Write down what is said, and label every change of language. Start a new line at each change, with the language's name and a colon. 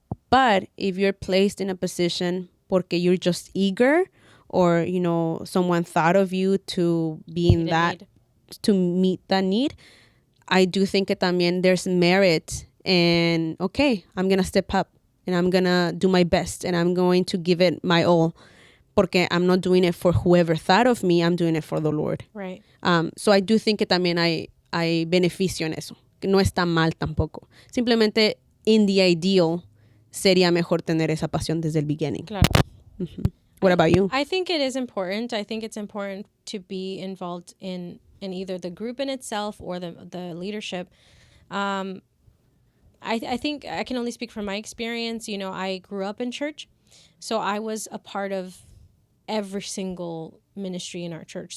English: But if you're placed in a position
Spanish: porque
English: you're just eager, or, you know, someone thought of you to be in that, to meet that need, I do think that
Spanish: también
English: there's merit in, okay, I'm gonna step up and I'm gonna do my best and I'm going to give it my all, porque I'm not doing it for whoever thought of me, I'm doing it for the Lord. Right. So I do think
Spanish: que también hay beneficio en eso, que no está mal tampoco. Simplemente,
English: in the ideal,
Spanish: sería mejor tener esa pasión desde el
English: beginning.
Spanish: Claro.
English: What about you? I think it is important. I think it's important to be involved in either the group in itself or the leadership. I think I can only speak from my experience. You know, I grew up in church, so I was a part of every single ministry in our church.